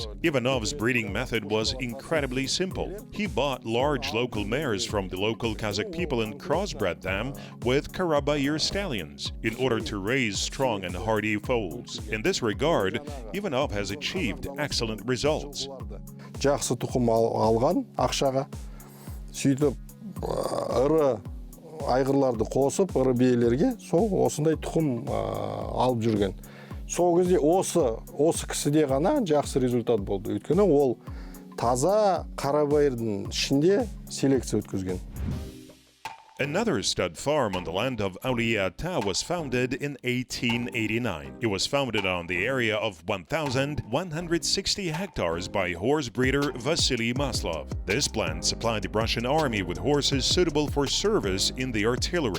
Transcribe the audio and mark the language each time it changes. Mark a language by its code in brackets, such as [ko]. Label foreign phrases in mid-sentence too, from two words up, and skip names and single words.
[en] Ivanov's breeding method was incredibly simple. He bought large local mares from the local Kazakh people and crossbred them with Karabayr stallions in order to raise strong and hardy foals. In this regard, Ivanov has achieved excellent results. [kk] Жақсы тұқым алған ақшаға, сөйтіп ірі айғырларды қосып, ірі биелерге осындай тұқым алып жүрген. Сол кезде осы кісіде ғана жақсы результат болды. Өйткені ол таза Қарабайырдың ішінде селекция өткізген. [en] Another stud farm on the land of Auliata was founded in 1889. It was founded on the area of 1,160 hectares by horse breeder Vasily Maslov. This plant supplied the Russian army with horses suitable for service in the artillery.